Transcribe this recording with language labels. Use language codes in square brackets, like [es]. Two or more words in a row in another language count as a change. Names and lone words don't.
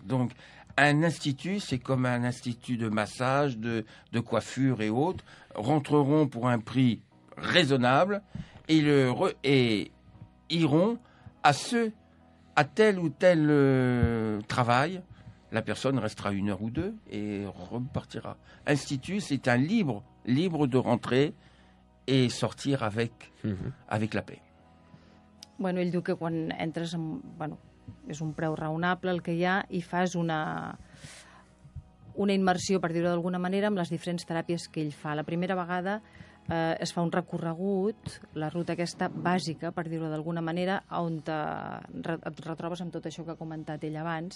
[fr] Donc, un institut, c'est comme un institut de massage, de coiffure et autres, rentreront pour un prix raisonnable et iront à tel ou tel travail. La personne restera 1 heure ou 2 et repartira. Institut, c'est un libre de rentrer et sortir avec la paix. [ca] Bueno, ell diu que quan entres és un preu raonable el que hi ha i fas una immersió, per dir-ho d'alguna manera, amb les diferents teràpies que ell fa. La primera vegada es fa un recorregut, la ruta aquesta bàsica, per dir-ho d'alguna manera, on et retrobes amb tot això que ha comentat ell abans.